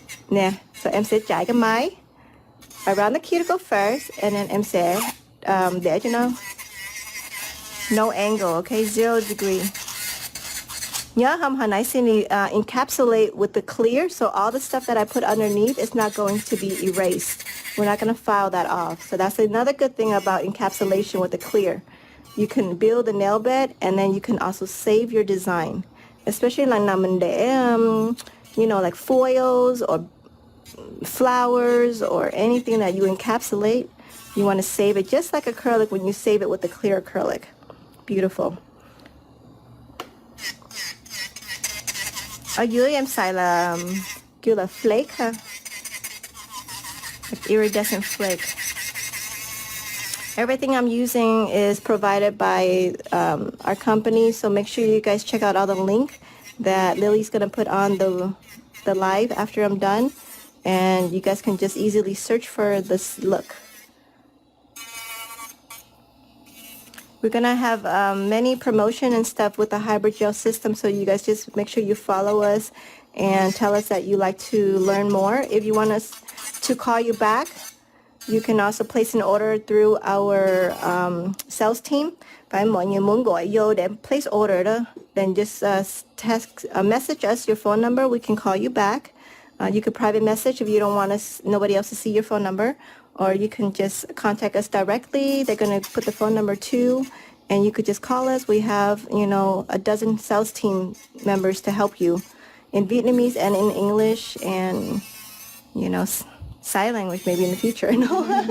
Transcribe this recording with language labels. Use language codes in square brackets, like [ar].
[vi] Nè, so em sẽ trải cái máy [en] around the cuticle first, [vi] and then em sẽ để cho nó no angle, okay? [en] 0 degree. [vi] Nhớ không, hồi nãy [en] Cindy encapsulate with the clear, so all the stuff that I put underneath is not going to be erased. We're not going to file that off. So that's another good thing about encapsulation with the clear. You can build a nail bed, and then you can also save your design. Especially like naman de, like foils or flowers or anything that you encapsulate. You want to save it just like acrylic when you save it with the clear acrylic. Beautiful. [vi] Ở dưới em xài là kêu là flake ha. [en] Like iridescent flake. Everything I'm using is provided by our company, so make sure you guys check out all the link that Lily's gonna put on the live after I'm done, and you guys can just easily search for this look. We're gonna have many promotion and stuff with the hybrid gel system, so you guys just make sure you follow us and tell us that you like to learn more. If you want us to call you back, you can also place an order through our sales team. [vi] Phải mọi người muốn gọi vô để [en] place order đó, then just message us your phone number. We can call you back. You could private message if you don't want nobody else to see your phone number, or you can just contact us directly. They're going to put the phone number too, and you could just call us. We have, a dozen sales team members to help you in Vietnamese and in English, and, sign language maybe in the future. No?